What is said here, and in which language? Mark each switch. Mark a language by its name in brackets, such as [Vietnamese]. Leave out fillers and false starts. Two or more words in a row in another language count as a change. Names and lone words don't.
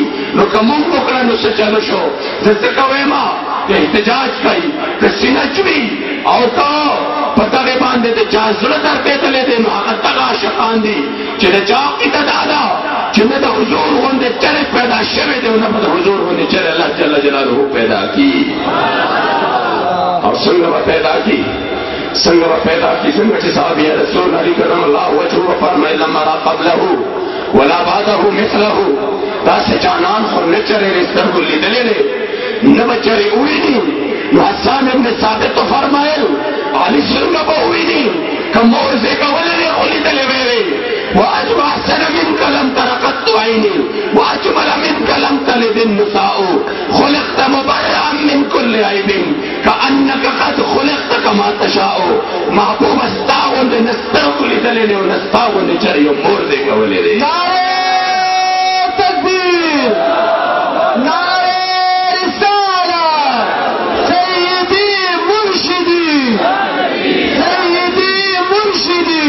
[Pashto] نو که موږ وکړه نو څه چلو شو؟ زه ځکه وایم که احتجاج کوي، که سینه چوي او که په دغې باندې د چا زړه درپېدلی دی نو هغه دغه عاشقان دي چې د چا عقیده دا ده چې نه د حضور غوندې چرې پیدا شوی دی او نه به د حضور غوندې چرې الله جل جلاله پیدا کي. او څنګه به پیدا کي؟ څنګه به پیدا کي؟ څنګه چې صحابي رسول علي [Arabic] کرم الله وجهه [Pashto] وفرمایل [Arabic] لما را قبله ولا بعده مثله، [Pashto] داسې جانان خو نه چرې د سترګو لیدلی دی نه به چرې وویني. نو حسان ابن ثابت فرمایل علي څنګه به وویني که مور زېږولی دی خو لیدلی به وي. [Arabic] وأجب أحسن منك لم تر قط عيني وأجمل منك لم تلد النساء خلقت مبرئا من كل عيب كأنك قد خلقت كما تشاء. [Pashto] محبوب ستا غوندې نه سترګو لیدلی دی او نه ستا غوندې چرې یو مور زېږولی دی. نعرې تکبیر، نعرې رسالت، [Arabic] سیدی مرشدی، سیدی مرشدی.